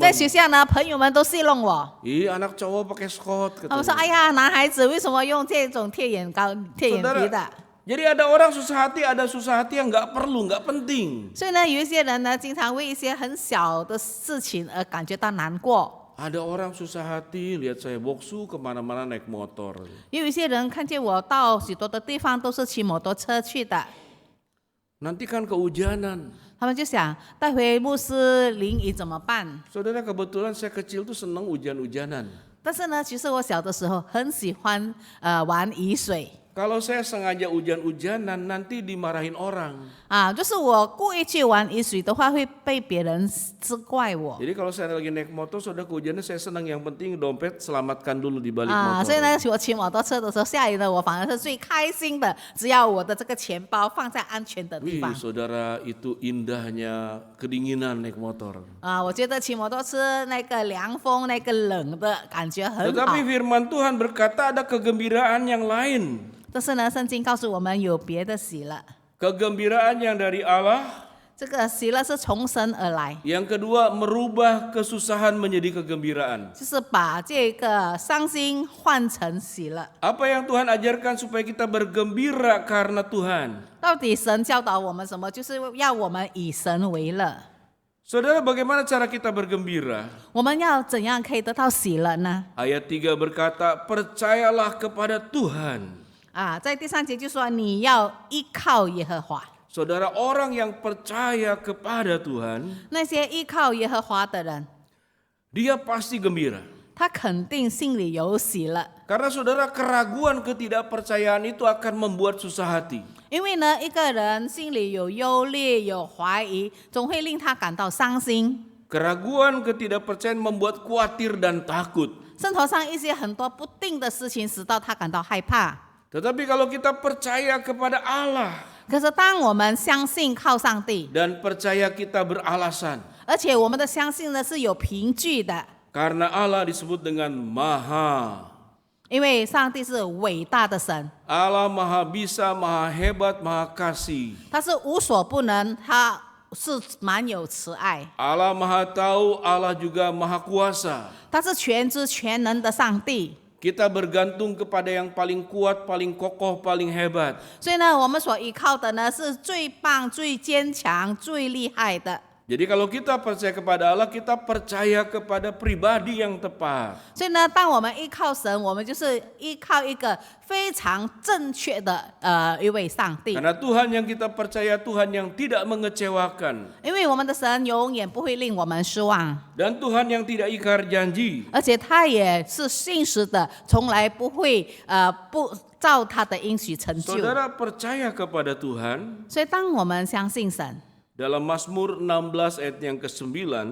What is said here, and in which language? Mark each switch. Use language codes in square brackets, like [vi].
[zh] 在学校呢，朋友们都戏弄我， [id] Ih, anak cowok pakai skot [zh] 他们说：“ [id] katanya. [zh] 哎呀，男孩子为什么用这种贴眼皮的 [id] Saudara,？” jadi ada orang susah hati, ada susah hati yang nggak perlu, nggak penting. [zh] 所以呢，有一些人呢，经常为一些很小的事情而感觉到难过。 [id] Ada orang susah hati lihat saya boksu kemana-mana naik motor. [zh] 也有一些人看见我到许多的地方都是骑摩托车去的， [id] Nanti kan kehujanan. [zh] 他们就想带回牧师淋雨怎么办？ [id] Saudara, kebetulan saya kecil tuh seneng hujan-hujanan. [zh] 但是呢，其实我小的时候很喜欢玩雨水， [id] Kalau saya sengaja hujan-hujanan, nanti dimarahin orang. [zh] 就是我故意去玩雨水的话，会被别人责怪我。 [id] Jadi kalau saya lagi naik motor, saudara kehujanan, saya senang. Yang penting dompet selamatkan dulu di balik [zh] 所以 [id] motor. [zh] 呢，我骑摩托车的时候，下雨了，我反而是最开心的。只要我的这个钱包放在安全的地 [id] Wih, [zh] 方。 [id] saudara, itu indahnya kedinginan naik motor. [zh] 我觉得骑摩托车那个凉风、那个冷的感觉很好 [id] Tetapi。 firman Tuhan berkata ada kegembiraan yang lain. [zh] 但是呢，圣经告诉我们有别的喜乐， [id] Kegembiraan yang dari Allah. [zh] 这个喜乐是从神而来， [id] Yang kedua, merubah kesusahan menjadi kegembiraan. [zh] 就是把这个伤心换成喜乐。 [id] Apa yang Tuhan ajarkan supaya kita bergembira karena Tuhan? [zh] 到底神教导我们什么？就是要我们以神为乐。 [id] Saudara, bagaimana cara kita bergembira? [zh] 我们要怎样可以得到喜乐呢？ [id] Ayat 3 berkata, percayalah kepada Tuhan. [zh] 在第3节就说你要依靠耶和华。 [id] Saudara, orang yang percaya kepada Tuhan, [zh] 那些依靠耶和华的人， [id] dia pasti gembira. [zh] 他肯定心里有喜乐， [id] Karena saudara, keraguan ketidakpercayaan itu akan membuat susah hati. [zh] 因为呢，一个人心里有忧虑、有怀疑，总会令他感到伤心。 [id] Keraguan ketidakpercayaan membuat khawatir dan takut. [zh] 生活上一些很多不定的事情，使到他感到害怕。 [id] Tetapi kalau kita percaya kepada Allah [zh] 可是当我们相信靠上帝， [id] dan percaya kita beralasan, [zh] 而且我们的相信呢是有凭据的， [id] karena Allah disebut dengan Maha. [zh] 因为上帝是伟大的神， [id] Allah Maha Bisa, Maha Hebat, Maha Kasih. [zh] 他是无所不能，他是满有慈爱， [id] Allah Maha Tahu, Allah juga Maha Kuasa. [zh] 他是全知全能的上帝。 [id] Kita bergantung kepada yang paling kuat, paling kokoh, paling hebat. [zh] 所以呢，我们所依靠的呢是最棒、最坚强、最厉害的。 [id] Jadi kalau kita percaya kepada Allah, kita percaya kepada pribadi yang tepat. [zh] 所以呢，当我们依靠神，我们就是依靠一个非常正确的一位上帝。 [id] Karena Tuhan yang kita percaya Tuhan yang tidak mengecewakan. [zh] 因为我们的神永远不会令我们失望， [id] Dan Tuhan yang tidak ingkar janji. [zh] 而且他也是信实的，从来不会不照他的应许成就。 [id] Saudara percaya kepada Tuhan. [zh] 所以当我们相信神， [id] Dalam Mazmur 16 ayat yang ke-9,